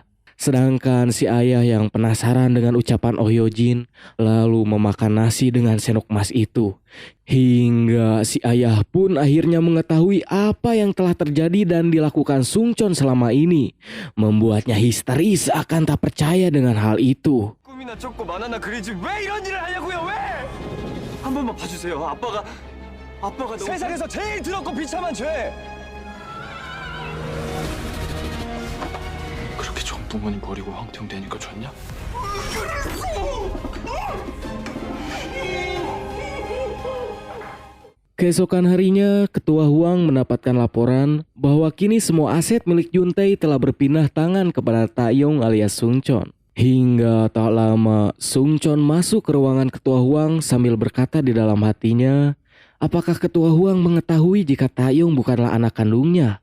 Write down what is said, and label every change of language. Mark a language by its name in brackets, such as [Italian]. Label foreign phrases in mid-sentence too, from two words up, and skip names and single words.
[Indonesian] Sedangkan si ayah yang penasaran dengan ucapan Oh Hyojin lalu memakan nasi dengan senok emas itu. Hingga si ayah pun akhirnya mengetahui apa yang telah terjadi dan dilakukan Sungchon selama ini. Membuatnya histeris akan tak percaya dengan hal itu. [Korean] 꿈이나 쫓고 만화나 그리지 왜 이런 일을 하냐고요? 왜? 한 번만 봐주세요. 아빠가 너무 세상에서 제일 더럽고 비참한 죄. 그렇게 좋은 부모님 버리고 황태웅되니까 좋냐? [Indonesian] Keesokan harinya, Ketua Huang mendapatkan laporan bahwa kini semua aset milik Juntae telah berpindah tangan kepada Taeyong alias Sungchon. Hingga tak lama, Sungchon masuk ke ruangan Ketua Huang sambil berkata di dalam hatinya, apakah Ketua Huang mengetahui jika Taeyong bukanlah anak kandungnya?